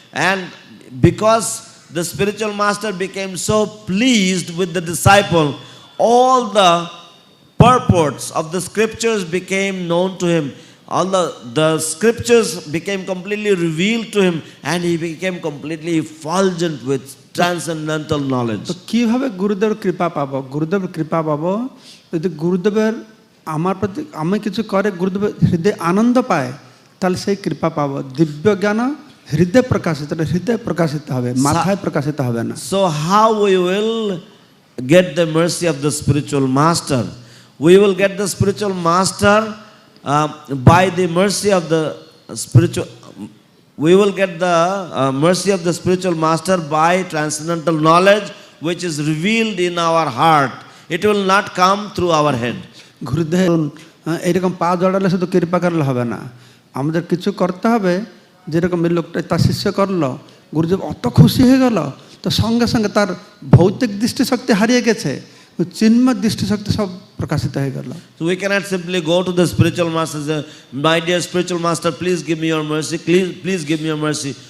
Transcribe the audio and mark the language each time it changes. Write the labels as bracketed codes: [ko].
[en] And because the spiritual master became so pleased with the disciple, all the purports of the scriptures became known to him. All the scriptures became completely revealed to him, and he became completely effulgent with transcendental knowledge. [bn] তো কিভাবে গুরুদেবের কৃপা পাবো? গুরুদেবের কৃপা পাবো যদি গুরুদেবের আমার প্রতি আমি কিছু করে গুরুদেবের হৃদয় আনন্দ পায়, তাহলে সেই কৃপা পাবো। দিব্য জ্ঞান হৃদয় প্রকাশিত হবে, মাথায় প্রকাশিত হবে না। [en] So how we will get the mercy of the spiritual master? We will get the spiritual master by the mercy of the spiritual. We will get the mercy of the spiritual master by transcendental knowledge which is revealed in our heart. It will not come through our head. [bn] গুরুদেব এরকম পা জড়ালে শুধু কৃপা করলে হবে না, আমাদের কিছু করতে হবে। যেরকম এই লোকটা তার শিষ্য করলো, গুরুদেব অত খুশি হয়ে গেল, তো সঙ্গে সঙ্গে তার ভৌতিক দৃষ্টিশক্তি হারিয়ে গেছে, চিন্ময় দৃষ্টিশক্তি সব প্রকাশিত হয়ে গেল। [en] So we cannot simply go to the spiritual master and say, my dear spiritual master, please give me your mercy, please give me your mercy.